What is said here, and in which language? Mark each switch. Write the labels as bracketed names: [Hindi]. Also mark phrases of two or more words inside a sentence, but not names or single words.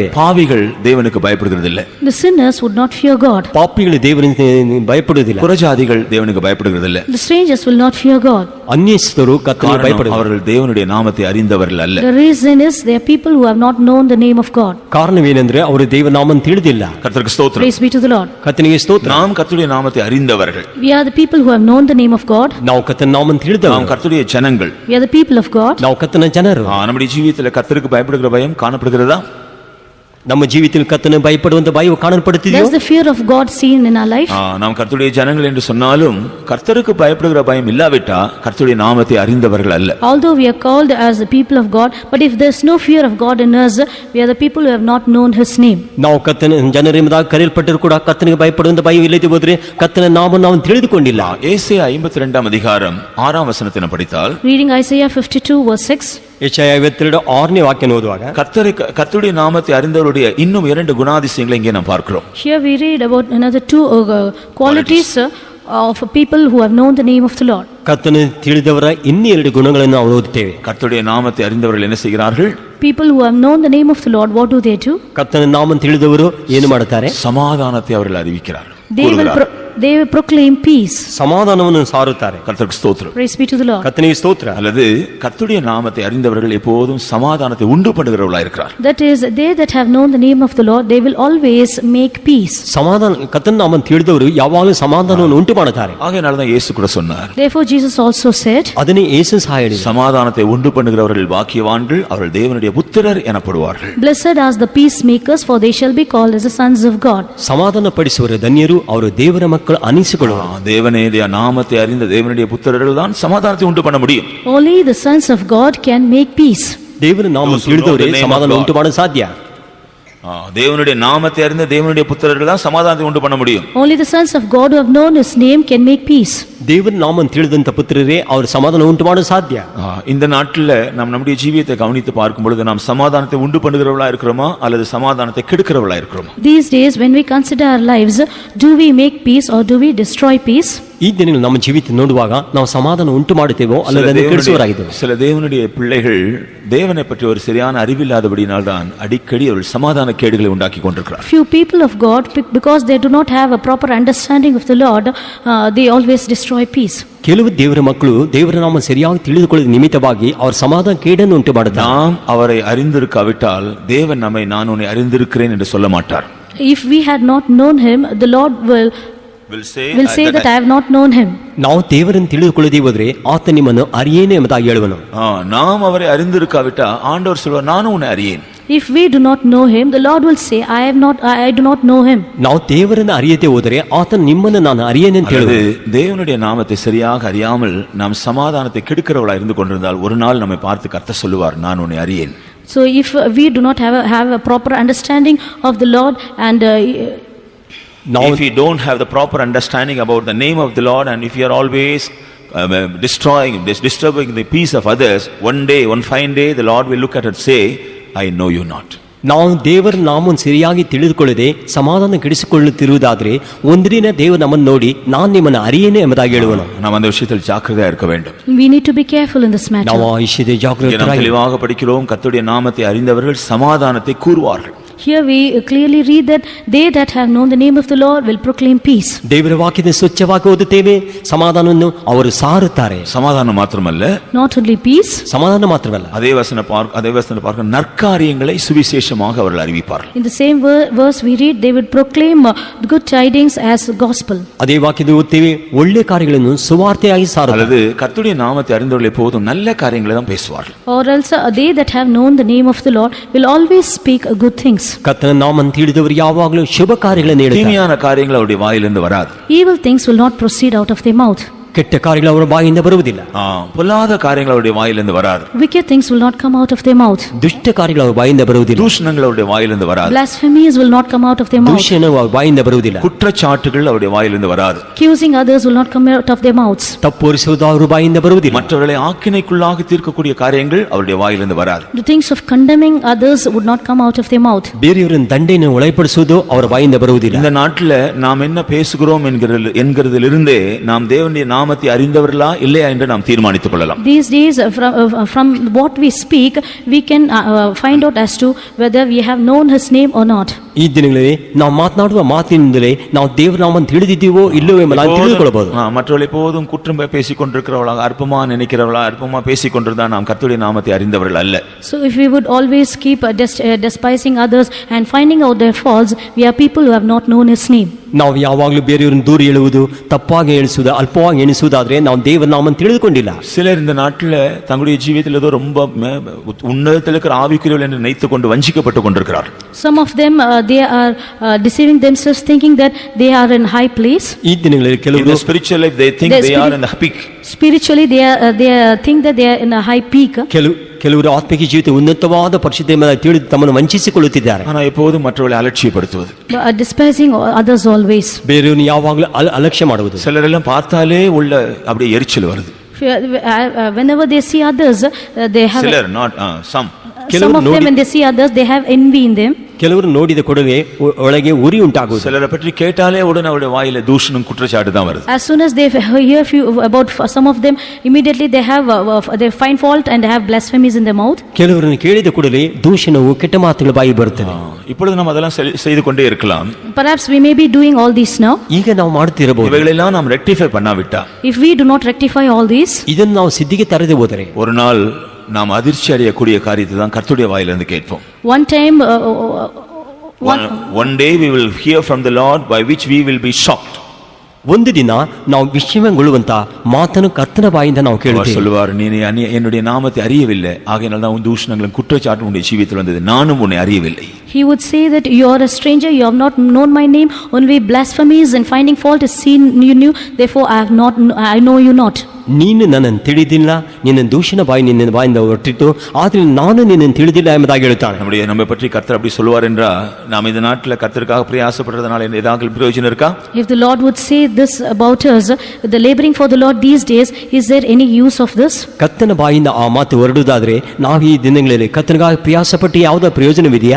[Tamil] பாவிகள் தேவனுக்கு பயப்படுகிறதில்லை. [English] The sinners would not fear God. [Kannada] ಪಾಪಿಗಳು ದೇವರಿಗೆ ಭಯಪಡುವುದಿಲ್ಲ. [Tamil] புறஜாதிகள் தேவனுக்கு பயப்படுகிறதில்லை. [English] The strangers will not fear God. [Kannada] ಅನ್ಯಸ್ತರು ಕರ್ತನಿಗೆ ಭಯಪಡುವುದಿಲ್ಲ. [Tamil] அவர்கள் தேவனுடைய நாமத்தை அறிந்தவர்கள் அல்ல. [English] The reason is they are people who have not known the name of God. [Kannada] ಕಾರಣವೇನೆಂದರೆ ಅವರು ದೇವರ ನಾಮವನ್ನು ತಿಳಿದಿಲ್ಲ. [Tamil] கர்த்தருக்கு ஸ்தோத்திரம். [English] Praise be to the Lord. [Kannada] ಕರ್ತನಿಗೆ ಸ್ತೋತ್ರ. [Tamil] நாம் கர்த்தருடைய நாமத்தை அறிந்தவர்கள். [English] We are the people who have known the name of God. [Kannada] ನಾವು ಕರ್ತನ ನಾಮವನ್ನು ತಿಳಿದವರು. [Tamil] நாம் கர்த்தருடைய ஜனங்கள். [English] We are the people of God. [Kannada] ನಾವು ಕರ್ತನ ಜನರು. [Tamil] நம்முடைய ஜீவியத்துல கர்த்தருக்கு பயப்படுகிற பயம் காணப்படுகிறதா? [Kannada] ನಮ್ಮ ಜೀವಿತದಲ್ಲಿ ಕರ್ತನ ಭಯಪಡುವಂತ ಭಯವು ಕಾಣಲ್ಪಡುತ್ತಿದೆಯೋ? [English] There's the fear of God seen in our life. [Tamil] நாம் கர்த்தருடைய ஜனங்கள் என்று சொன்னாலும் கர்த்தருக்கு பயப்படுகிற பயம் இல்லாவிட்டா கர்த்தருடைய நாமத்தை அறிந்தவர்கள் அல்ல. [English] Although we are called as the people of God, but if there's no fear of God in us, we are the people who have not known his name. [Kannada] ನಾವು ಕರ್ತನ ಜನರೆಂಬುದಾಗಿ ಕರೆಯಲ್ಪಟ್ಟರೂ ಕೂಡ ಕರ್ತನಿಗೆ ಭಯಪಡುವಂತ ಭಯ ಇಲ್ಲದೆ ಹೋದ್ರೆ ಕರ್ತನ ನಾಮವನ್ನು ನಾವು ತಿಳಿದುಕೊಂಡಿಲ್ಲ. [Tamil] ஏசாயா 52 அதிகாரம் 6 வசனத்தை படித்தால், [English] Reading Isaiah 52 verse 6. [Kannada] ಯೆಶಾಯ 52 6ನೇ ವಾಕ್ಯ ಓದುವಾಗ [Tamil] கர்த்தருடைய நாமத்தை அறிந்தவருடைய இன்னும் 2 குணாதிசயங்களை இங்கே நாம் பார்க்கிறோம். [English] Here we read about another 2 qualities of people who have known the name of the Lord. [Kannada] ಕರ್ತನ ತಿಳಿದವರ ಇನ್ನೂ 2 ಗುಣಗಳನ್ನು ನಾವು ಓದುತ್ತೇವೆ. [Tamil] கர்த்தருடைய நாமத்தை அறிந்தவர்கள் என்ன செய்கிறார்கள்? [English] People who have known the name of the Lord, what do they do? [Kannada] ಕರ್ತನ ನಾಮವನ್ನು ತಿಳಿದವರು ಏನು ಮಾಡುತ್ತಾರೆ? [Tamil] சமாதானத்தை அவர்கள் அறிவிக்கிறார்கள். [English] They will proclaim peace. [Kannada] ಸಮಾಧಾನವನ್ನು ಸಾರುತ್ತಾರೆ. [Tamil] கர்த்தருக்கு ஸ்தோத்திரம். [English] Praise be to the Lord. [Kannada] ಕರ್ತನಿಗೆ ಸ್ತೋತ್ರ. [Tamil] அல்லது கர்த்தருடைய நாமத்தை அறிந்தவர்கள் எப்போதும் சமாதானத்தை உண்டு பண்ணுகிறவர்களாக இருக்கிறார். [English] That is, they that have known the name of the Lord, they will always make peace. [Kannada] ಸಮಾಧಾನ ಕರ್ತನ ನಾಮವನ್ನು ತಿಳಿದವರು ಯಾವಾಗಲೂ ಸಮಾಧಾನವನ್ನು ಉಂಟು ಮಾಡುತ್ತಾರೆ. [Tamil] ஆகையால தான் இயேசு கூட சொன்னார். [English] Therefore Jesus also said, [Kannada] ಅದನ್ನೇ ಯೇಸು ಸಹ ಹೇಳಿದರು. [Tamil] சமாதானத்தை உண்டு பண்ணுகிறவர்கள் பாக்கியவான்கள், அவர்கள் தேவனுடைய புத்திரர் எனப்படுவார்கள். [English] Blessed are the peacemakers, for they shall be called as the sons of God. [Kannada] ಸಮಾಧಾನ ಪಡಿಸುವವರು ಧನ್ಯರು, ಅವರು ದೇವರ ಮಕ್ಕಳು ಅನಿಸಿಕೊಳ್ಳುವರು. [Tamil] தேவனுடைய நாமத்தை அறிந்த தேவனுடைய புத்திரர்கள் தான் சமாதானத்தை உண்டு பண்ண முடியும். [English] Only the sons of God can make peace. [Kannada] ದೇವರ ನಾಮ ತಿಳಿದವರೇ ಸಮಾಧಾನ ಉಂಟು ಮಾಡಲು ಸಾಧ್ಯ. [Tamil] தேவனுடைய நாமத்தை அறிந்த தேவனுடைய புத்திரர்கள் தான் சமாதானத்தை உண்டு பண்ண முடியும். [English] Only the sons of God who have known his name can make peace. [Kannada] ದೇವರ ನಾಮವನ್ನು ತಿಳಿದಂತ ಪುತ್ರರೇ ಅವರು ಸಮಾಧಾನ ಉಂಟು ಮಾಡಲು ಸಾಧ್ಯ. [Tamil] இந்த நாட்டில் நாம் நம்முடைய ஜீவியத்தை கவனித்து பார்க்கும் பொழுது நாம் சமாதானத்தை உண்டு பண்ணுகிறவர்களா இருக்கிறோமா அல்லது சமாதானத்தை கெடுக்கிறவர்களா இருக்கிறோமா? [English] These days when we consider our lives, do we make peace or do we destroy peace? [Kannada] ಈ ದಿನಗಳಲ್ಲಿ ನಮ್ಮ ಜೀವಿತ ನೋಡುವಾಗ ನಾವು ಸಮಾಧಾನ ಉಂಟು ಮಾಡುತ್ತೇವೋ ಅಲ್ಲದೆ ಅದನ್ನು ಕೆಡಿಸುವವರಾಗಿದ್ದೇವೆ. [Tamil] சில தேவனுடைய பிள்ளைகள் தேவனை பற்றி ஒரு சரியான அறிவில்லாதபடியினால் தான் அடிக்கடி அவர்கள் சமாதான கேடுகளை உண்டாக்கி கொண்டிருக்கிறார்கள். [English] Few people of God, because they do not have a proper understanding of the Lord, they always destroy peace. [Kannada] ಕೆಲವು ದೇವರ ಮಕ್ಕಳು ದೇವರ ನಾಮ ಸರಿಯಾಗಿ ತಿಳಿದುಕೊಳ್ಳುವ ನಿಮಿತ್ತವಾಗಿ ಅವರು ಸಮಾಧಾನ ಕೇಡನ್ನು ಉಂಟು ಮಾಡುತ್ತಾರೆ. [Tamil] நாம் அவரை அறிந்திருக்காவிட்டால் தேவன் நம்மை நான் உன்னை அறிந்திருக்கிறேன் என்று சொல்ல மாட்டார். [English] If we had not known him, the Lord will say that I have not known him. [Kannada] ನಾವು ದೇವರನ್ನು ತಿಳಿದುಕೊಳ್ಳದೆ ಹೋದರೆ ಆತ ನಿಮ್ಮನ್ನು ಅರಿಯೇನೆ ಎಂಬುದಾಗಿ ಹೇಳುವನು. [Tamil] நாம் அவரை அறிந்திருக்காவிட்டா ஆண்டவர் சொல்வார் நானும் உன்னை அறியேன். [English] If we do not know him, the Lord will say I do not know him. [Kannada] ನಾವು ದೇವರನ್ನು ಅರಿಯದೆ ಹೋದರೆ ಆತ ನಿಮ್ಮನ್ನು ನಾನು ಅರಿಯೇನೆ ಅಂತ ಹೇಳುವನು. [Tamil] தேவனுடைய நாமத்தை சரியாக அறியாமல் நாம் சமாதானத்தை கெடுக்கிறவர்களாக இருந்து கொண்டிருந்தால் ஒரு நாள் நம்மை பார்த்து கர்த்தர் சொல்லுவார் நான் உன்னை அறியேன். [English] So if we do not have a proper understanding of the Lord and if you don't have the proper understanding about the name of the Lord and if you are always disturbing the peace of others, one fine day the Lord will look at it and say, I know you not. [Kannada] ನಾವು ದೇವರ ನಾಮವನ್ನು ಸರಿಯಾಗಿ ತಿಳಿದುಕೊಳ್ಳದೆ ಸಮಾಧಾನ ಕೆಡಿಸಿಕೊಳ್ಳುತ್ತಿರುವುದಾದರೆ ಒಂದು ದಿನ ದೇವರು ನಮ್ಮನ್ನು ನೋಡಿ ನಾನು ನಿಮ್ಮನ್ನು ಅರಿಯೇನೆ ಎಂಬುದಾಗಿ ಹೇಳುವನು. [Tamil] நாம் அந்த விஷயத்தில் ஜாக்கிரதையா இருக்க வேண்டும். [English] We need to be careful in this matter. [Kannada] ನಾವು ಆ ವಿಷಯದಲ್ಲಿ ಜಾಗರೂಕರಾಗಿ [Tamil] தெளிவாக படிக்கிறோம் கர்த்தருடைய நாமத்தை அறிந்தவர்கள் சமாதானத்தை கூறுவார்கள். [English] Here we clearly read that they that have known the name of the Lord will proclaim peace. [Kannada] ದೇವರ ವಾಕ್ಯದ ಸ್ವಚ್ಛವಾಗಿ ಓದುತ್ತೇವೆ, ಸಮಾಧಾನವನ್ನು ಅವರು ಸಾರುತ್ತಾರೆ. [Tamil] சமாதானம் மாத்திரமல்ல, [English] not only peace, [Kannada] ಸಮಾಧಾನ ಮಾತ್ರವಲ್ಲ, [Tamil] அதே வசனம் பார்க்க நற்காரியங்களை சுவிசேஷமாக அவர்கள் அறிவிப்பார்கள். [English] In the same verse we read they would proclaim good tidings as gospel. [Kannada] அதே வாಕ್ಯದ ಓದುತ್ತೇವೆ ಒಳ್ಳೆ ಕಾರ್ಯಗಳನ್ನು ಸುವಾರ್ತೆಯಾಗಿ ಸಾರುತ್ತಾರೆ. [Tamil] அல்லது கர்த்தருடைய நாமத்தை அறிந்தவர்கள் எப்போதும் நல்ல காரியங்களை தான் பேசுவார்கள். [English] Or else they that have known the name of the Lord will always speak good things. [Kannada] ಕರ್ತನ ನಾಮವನ್ನು ತಿಳಿದವರು ಯಾವಾಗಲೂ ಶುಭ ಕಾರ್ಯಗಳನ್ನು ಹೇಳುತ್ತಾರೆ. [Tamil] தீமையான காரியங்கள் அவருடைய வாயிலிருந்து வராது. [English] Evil things will not proceed out of their mouth. [Kannada] ಕೆಟ್ಟ ಕಾರ್ಯಗಳು ಅವರ ಬಾಯಿಂದ ಬರುವುದಿಲ್ಲ. [Tamil] பொல்லாத காரியங்கள் அவருடைய வாயிலிருந்து வராது. [English] Wicked things will not come out of their mouth. [Kannada] ದುಷ್ಟ ಕಾರ್ಯಗಳು ಅವರ ಬಾಯಿಂದ ಬರುವುದಿಲ್ಲ. [Tamil] தூஷணங்கள் அவருடைய வாயிலிருந்து வராது. [English] Blasphemies will not come out of their mouth. [Kannada] ದೂಷಣೆ ಅವರ ಬಾಯಿಂದ ಬರುವುದಿಲ್ಲ. [Tamil] குற்றச்சாட்டுகள் அவருடைய வாயிலிருந்து வராது. [English] Accusing others will not come out of their mouths. [Kannada] ತಪ್ಪೊರಿಸುವುದು ಅವರ ಬಾಯಿಂದ ಬರುವುದಿಲ್ಲ. [Tamil] மற்றவர்களை ஆக்கினைக்குள்ளாக தீர்க்கக்கூடிய காரியங்கள் அவருடைய வாயிலிருந்து வராது. [English] The things of condemning others would not come out of their mouth. [Kannada] ಬೇರೆಯವರನ್ನು ದಂಡೆಯನ್ನು ಒಳಪಡಿಸುವುದು ಅವರ ಬಾಯಿಂದ ಬರುವುದಿಲ್ಲ. [Tamil] இந்த நாட்டில் நாம் என்ன பேசுகிறோம் என்கிறதிலிருந்தே நாம் தேவனுடைய நாமத்தை அறிந்தவர்களா இல்லையா என்று நாம் தீர்மானித்துக் கொள்ளலாம். [English] These days from what we speak we can find out as to whether we have known his name or not. [Kannada] ಈ ದಿನಗಳಲ್ಲಿ ನಾವು ಮಾತನಾಡುವ ಮಾತಿನಿಂದಲೇ ನಾವು ದೇವರ ನಾಮವನ್ನು ತಿಳಿದಿದ್ದೀವೋ ಇಲ್ಲವೋ ಎಂಬುದನ್ನು ತಿಳಿದುಕೊಳ್ಳಬಹುದು. [Tamil] மற்றவர்கள் எப்போதும் குற்றம் பேசிக் கொண்டிருக்கிறவர்களாக அற்பமா நினைக்கிறவர்களா அற்பமா பேசிக் கொண்டிருந்தா நாம் கர்த்தருடைய நாமத்தை அறிந்தவர்கள் அல்ல. [English] So if we would always keep despising others and finding out their faults, we are people who have not known his name. [Kannada] ನಾವು ಯಾವಾಗಲೂ ಬೇರೆಯವರನ್ನು ದೂರ ಎಳುವುದು, ತಪ್ಪಾಗಿ ಎಣಿಸುವುದು, ಅಲ್ಪವಾಗಿ ಎಣಿಸುವುದಾದ್ರೆ ನಾವು ದೇವರ ನಾಮವನ್ನು ತಿಳಿದುಕೊಂಡಿಲ್ಲ. [Tamil] சிலர் இந்த நாட்டில் தங்களுடைய ஜீவியத்தில் ஏதோ ரொம்ப உன்னதத்தில் இருக்கிற ஆவிக்குரியவர்கள் என்று நினைத்துக் கொண்டு வஞ்சிக்கப்பட்டு கொண்டிருக்கிறார்கள். [English] Some of them they are deceiving themselves thinking that they are in high place. [Kannada] ಈ ದಿನಗಳಲ್ಲಿ ಕೆಲವರು [English] spiritual life they think they are in the peak. Spiritually they think that they are in a high peak. [Kannada] ಕೆಲವರು ಆತ್ಮಿಕ ಜೀವಿತ ಉನ್ನತವಾದ ಪರಿಶುದ್ಧ ಎಂಬುದಾಗಿ ತಿಳಿದು ತಮ್ಮನ್ನು ವಂಚಿಸಿಕೊಳ್ಳುತ್ತಿದ್ದಾರೆ. [Tamil] ஆனால் எப்போதும் மற்றவர்களை அலட்சியப்படுத்துவது, [English] despising others always. [Kannada] ಬೇರೆಯವರನ್ನು ಯಾವಾಗಲೂ ಅಲಕ್ಷ್ಯ ಮಾಡುವುದು. [Tamil] சிலரெல்லாம் பார்த்தாலே உள்ள அப்படியே எரிச்சல் வருது. [English] Whenever they see others they have சிலர் not some of them when they see others they have envy in them. [Kannada] ಕೆಲವರು ನೋಡಿದ ಕೂಡಲೇ ಒಳಗೆ ಉರಿ ಉಂಟಾಗುವುದು. [Tamil] சிலரை பற்றி கேட்டாலே உடனே அவருடைய வாயில தூஷணம் குற்றச்சாட்டு தான் வருது. [English] As soon as they hear few about some of them, immediately they they find fault and have blasphemies in their mouth. [Kannada] ಕೆಲವರನ್ನು ಕೇಳಿದ ಕೂಡಲೇ ದೂಷಣವು ಕೆಟ್ಟ ಮಾತುಗಳ ಬಾಯಿ ಬರುತ್ತದೆ. [Tamil] இப்பொழுது நாம் அதெல்லாம் செய்து கொண்டே இருக்கலாம். [English] Perhaps we may be doing all this now. [Kannada] ಈಗ ನಾವು ಮಾಡುತ್ತಿರಬಹುದು. [Tamil] இவைகளெல்லாம் நாம் ரெக்டிஃபை பண்ணாவிட்டா, [English] if we do not rectify all these, [Kannada] ಇದನ್ನು ನಾವು ಸಿದ್ಧಿಗೆ ತರದೆ ಹೋದರೆ [Tamil] ஒரு நாள் நாம் அதிர்ச்சி அடையக்கூடிய காரியத்தை தான் கர்த்தருடைய வாயிலிருந்து கேட்போம். [English] One day we will hear from the Lord by which we will be shocked. [Kannada] ಒಂದು ದಿನ ನಾವು ವಿಸ್ಮಯಗೊಳ್ಳುವಂತ ಮಾತನ್ನು ಕರ್ತನ ಬಾಯಿಂದ ನಾವು ಕೇಳುತ್ತೇವೆ. [Tamil] சொல்லுவார், நீ என்னுடைய நாமத்தை அறியவில்லை, ஆகையால் தான் உன் தூஷணங்களும் குற்றச்சாட்டும் உன்னுடைய ஜீவியத்தில் வந்தது, நானும் உன்னை அறியவில்லை. [English] He would say that you are a stranger, you have not known my name, only blasphemies and finding fault is seen you knew, therefore I know you not. [Kannada] ನೀನು ನನ್ನನ್ನು ತಿಳಿದಿಲ್ಲ, ನಿನ್ನ ದೂಷಣ ಬಾಯಿ ನಿನ್ನ ಬಾಯಿಂದ ಹೊರಟಿತ್ತು, ಆದರೆ ನಾನು ನಿನ್ನನ್ನು ತಿಳಿದಿಲ್ಲ ಎಂಬುದಾಗಿ ಹೇಳುತ್ತಾನೆ. [Tamil] நம்மை பற்றி கர்த்தர் அப்படி சொல்லுவார் என்றா நாம் இந்த நாட்டில் கர்த்தருக்காக பிரயாசப்படுறதுனால ஏதாவது பிரயோஜனம் இருக்கா? [English] If the Lord would say this about us, the laboring for the Lord these days, is there any use of this? [Kannada] ಕರ್ತನ ಬಾಯಿಂದ ಆ ಮಾತು ಹೊರಡುವುದಾದ್ರೆ ನಾವು ಈ ದಿನಗಳಲ್ಲಿ ಕರ್ತನಿಗಾಗಿ ಪ್ರಯಾಸಪಟ್ಟು ಯಾವುದೋ ಪ್ರಯೋಜನವಿದೆಯಾ?